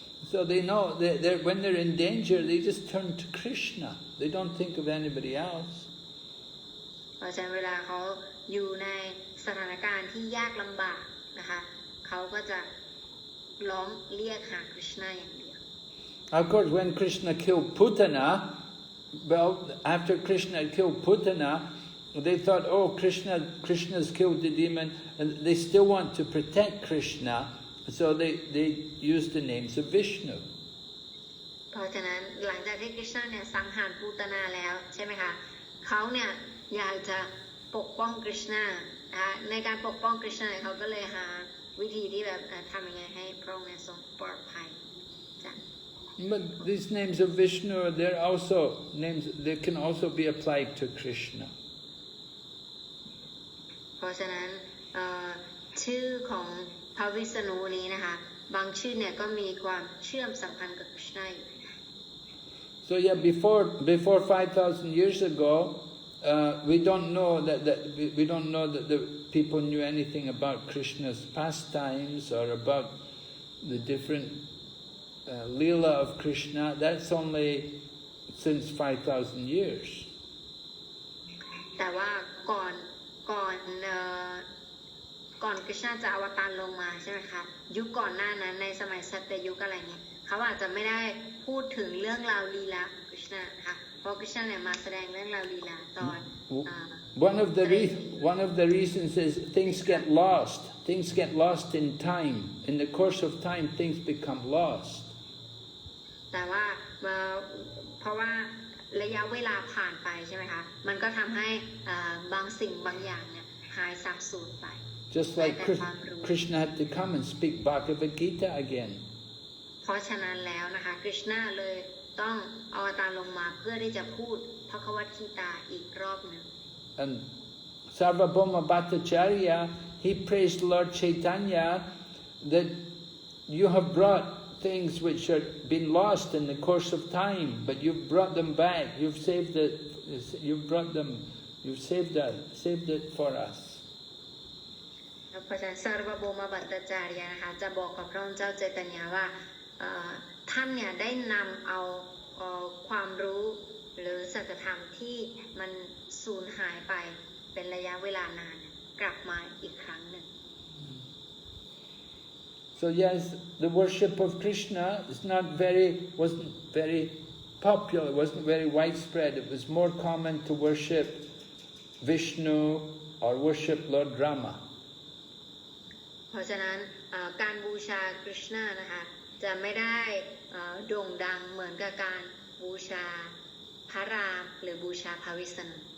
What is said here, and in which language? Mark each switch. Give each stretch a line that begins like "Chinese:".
English: So they know that when they're in danger, they just turn to Krishna. They don't think of anybody else.
Thai: เพราะฉะนั้นเวลาเขาอยู่ในสถานการณ์ที่ยากลำบากนะคะเขาก็จะร้องเรียกหาคริชนาอย่างเดียว
English: Of course, when Krishna killed Putana, well, after Krishna had killed Putana, they thought, oh, Krishna's killed the demon, and they still want to protect Krishna, so they used the names of Vishnu.
Thai: พ ราะฉะนั้นหลังจากที่คริชนาเนี่ยสังหารปูตนาแล้วใช่ไหมคะเขาเนี่ยอยากจะปกป้องคริชนาในการปกป้องคริชนาเขาก็เลยหาวิธีที่แบบทำยังไงให้พระองค์เนี่ยทรงปลอดภัยจ้ะ
English: But these names of Vishnu, they're also names. They can also be applied to Krishna.
Thai: เพราะฉะนั้นชื่อของพระวิษณุนี้นะคะบางชื่อเนี่ยก็มีความเชื่อมสัมพันธ์กับคริชนาอยู่
English: So yeah, before 5,000 years ago, we don't know that the people knew anything about Krishna's pastimes or about the different Leela of Krishna. That's only since 5,000 years.
Thai: แต่ว่าก่อนคริชนาจะอวตารลงมาใช่ไหมคะยุคก่อนหน้านั้นในสมัยสัตยุคอะไรเงี้ยเขาอาจจะไม่ได้พูดถึงเรื่องราวลีลาคริชนาค่ะเพราะคริชนาเนี่ยมาแสดงเรื่องราวลีลาตอน
English: One of the reasons is things get lost. Things get lost in time. In the course of time, things become lost.
Thai: แต่ว่าเพราะว่าระยะเวลาผ่านไปใช่ไหมคะมันก็ทำให้บางสิ่งบางอย่างเนี่ยหายสับสูญไป
English: Just like Krishna had to come and speak Bhagavad Gita again.
Thai: เพราะฉะนั้นแล้วนะคะคริชนาเลยต้องอวตารลงมาเพื่อที่จะพูดพระคัมภีร์ตาอีกรอบหนึ่ง
English: And Sarvabhauma Bhattacharya, he praised Lord Chaitanya that you have brought things which have been lost in the course of time, but you've brought them back. You've saved it for us.
Thai: พระอาจารย์สารวโภมบัตตาจารย์นะคะจะบอกกับพระองค์เจ้าเจตนาว่าท่านเนี่ยได้นำเอาความรู้หรือสัจธรรมที่มันสูญหายไปเป็นระยะเวลานานกลับมาอีกครั้งหนึ่ง
English: So yes, the worship of Krishna wasn't very popular, wasn't very widespread. It was more common to worship Vishnu or worship Lord Rama.
Thai: เพราะฉะนั้นการบูชาคริชนานะคะจะไม่ได้โด่งดังเหมือนกับการบูชาพระรามหรือบูชาพระวิษณุ